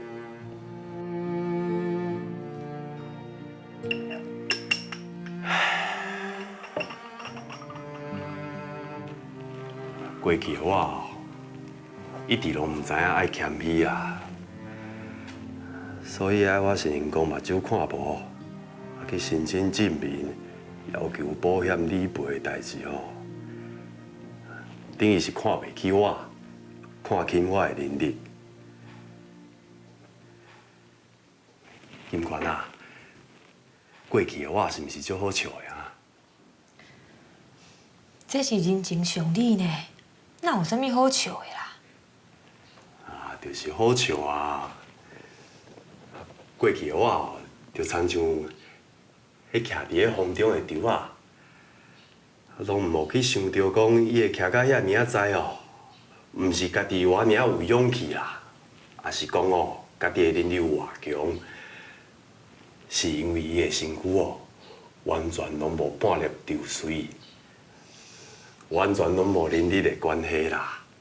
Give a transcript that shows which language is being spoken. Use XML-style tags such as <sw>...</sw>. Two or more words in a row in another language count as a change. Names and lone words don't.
<nan>过去的我哦，一直拢唔知影爱谦虚啊，所以我承认讲目睭看无， 去申请证明，要求保险理赔的代志哦，等于是看袂起我，看轻我的能力。金冠啊，过去的我是毋是足好笑的啊？这是人情常理呢，哪有啥物好笑的啦？啊，就是好笑啊！过去的我哦，就亲像迄徛伫个风中的稻啊，拢无去想到讲伊会徛到遐尔仔哦，毋是家己偌尔有勇气啦，也是讲哦，家己的能力有偌强，是因为伊的身躯哦，完全拢无半粒丢水，完全拢无能力的关系啦。</nan>